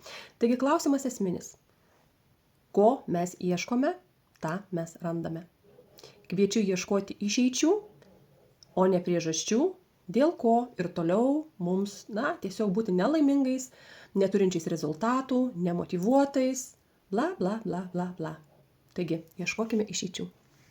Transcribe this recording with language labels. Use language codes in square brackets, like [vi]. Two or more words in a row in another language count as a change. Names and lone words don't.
[lt] Taigi klausimas esminis. Ko mes ieškome, tą mes randame. Kviečiu ieškoti išeičių, o ne priežasčių, dėl ko ir toliau mums, tiesiog būti nelaimingais, neturinčiais rezultatų, nemotyvuotais, bla, bla, bla, bla, bla. Taigi, ieškokime išeičių.